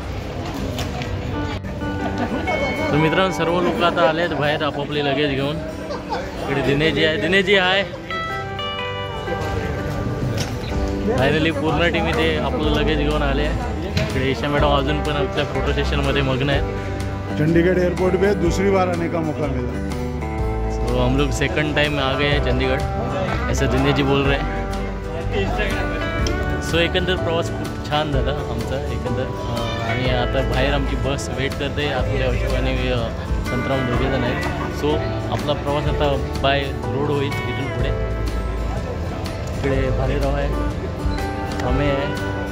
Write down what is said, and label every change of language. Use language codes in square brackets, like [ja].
[mr] तर मित्रांनो, सर्व लोक आता आले आहेत बाहेर आपापले लगेज घेऊन. इकडे दिनेशजी आहे. दिनेशजी आहे. फायनली पूर्ण टीम इथे आपलं लगेज घेऊन आले आहे. इकडे ईशा मॅडम अजून पण आपल्या फोटो सेशनमध्ये मग्न आहेत. [hi] चंडीगढ़ एयरपोर्ट पे दूसरी बार आने का मौका मिला. तो हम लोग सेकंड टाइम आ गए हैं चंडीगढ़, ऐसा दिनेश जी बोल रहे हैं. [mr] सो एकंदर प्रवास खूप छान झाला आमचा एकंदर. आणि आता बाहेर आमची बस वेट करते. आपल्या अशोक आणि संतराम दोघेजण आहेत. सो आपला प्रवास आता बाय रोड होईल इथून पुढे. इकडे भालेराव आहे, आम्ही आहे.